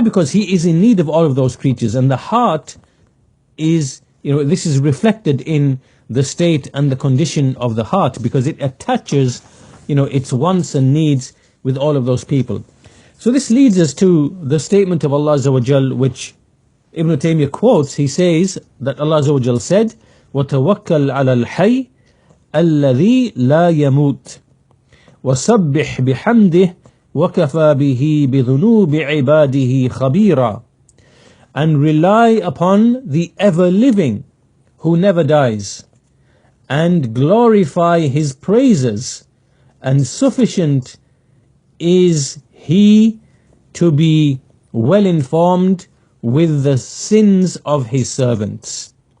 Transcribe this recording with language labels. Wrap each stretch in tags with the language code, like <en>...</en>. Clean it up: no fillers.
<en>Because he is in need of all of those creatures, and the heart is, this is reflected in the state and the condition of the heart, because it attaches, its wants and needs with all of those people. So this leads us to the statement of Allah Azza wa Jal, which Ibn Taymiyyah quotes.</en> <ar>He says that Allah Azza wa Jal said, وَتَوَكَّلْ عَلَى الْحَيِّ الَّذِي لَا يَمُوتُ وَسَبِّحْ بِحَمْدِهِ وَكَفَى بِهِ بِذُنُوبِ عِبَادِهِ خَبِيرًا.</ar> <en>And rely upon the ever-living who never dies, and glorify his praises, and sufficient is he to be well informed with the sins of his servants.</en>